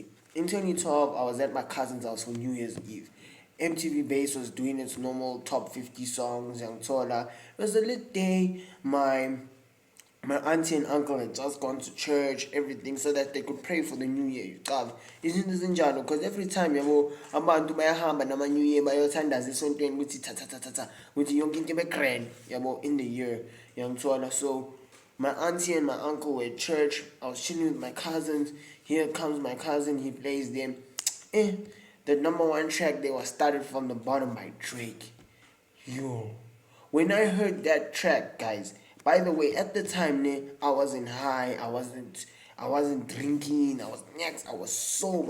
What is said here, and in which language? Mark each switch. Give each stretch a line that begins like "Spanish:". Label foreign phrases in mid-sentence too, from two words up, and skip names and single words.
English: In 2012, I was at my cousin's house for New Year's Eve. MTV Base was doing its normal top 50 songs, young Tola. It was a lit day. My auntie and uncle had just gone to church, everything, so that they could pray for the new year. Isn't this
Zulu: injalo? Because every time abantu bayahamba nama
English: new year
Zulu: bayothandaza esontweni ukuthi ta ukuthi yonke into ibe grand
English: in the year. So my auntie and my uncle were at church. I was chilling with my cousins. Here comes my cousin, he plays them. The number one track they was started from the bottom by Drake. Yo. When I heard that track, guys, by the way, at the time, I wasn't high, I wasn't drinking, I was sober.